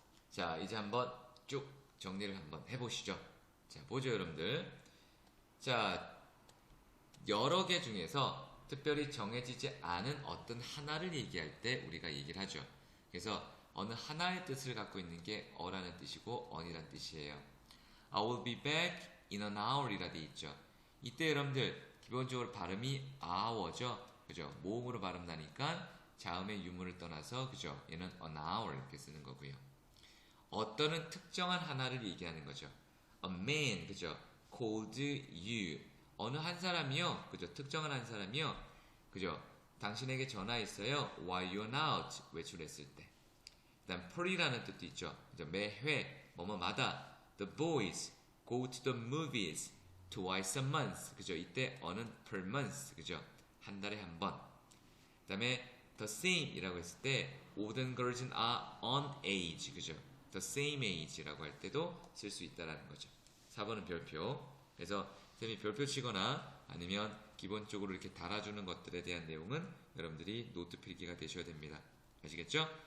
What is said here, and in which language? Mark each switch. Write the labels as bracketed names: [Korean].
[Korean] 자, 이제 한번 쭉 정리를 한번 해보시죠. 자, 보죠, 여러분들. 자, 여러 개 중에서 특별히 정해지지 않은 어떤 하나를 얘기할 때 우리가 얘기를 하죠. 그래서 어느 하나의 뜻을 갖고 있는 게 어라는 뜻이고 on이라는 뜻이에요. [English] I will be back in an hour [Korean] 이라 돼 있죠. 이때 여러분들 기본적으로 발음이 hour죠. 그죠? 모음으로 발음 나니까 자음의 유무를 떠나서 그죠? 얘는 [English] an hour [Korean] 이렇게 쓰는 거고요. 어떠는 특정한 하나를 얘기하는 거죠. [English] A man, [Korean] 그죠? [English] called you. [Korean] 어느 한 사람이요, 그죠? 특정한 한 사람이요, 그죠? 당신에게 전화했어요. [English] While you're out, [Korean] 외출했을 때. 그다음 per이라는 뜻도 있죠. 그죠? 매회, 뭐뭐마다. [English] The boys go to the movies twice a month. [Korean] 그죠? 이때 어는 [English] per month, [Korean] 그죠? 한 달에 한 번. 그다음에 the same이라고 했을 때 모든 girls는 [English] are on age, [Korean] 그죠? [English] the same age [Korean] 라고 할 때도 쓸 수 있다라는 거죠. 4번은 별표. 그래서 쌤이 별표 치거나 아니면 기본적으로 이렇게 달아주는 것들에 대한 내용은 여러분들이 노트 필기가 되셔야 됩니다. 아시겠죠?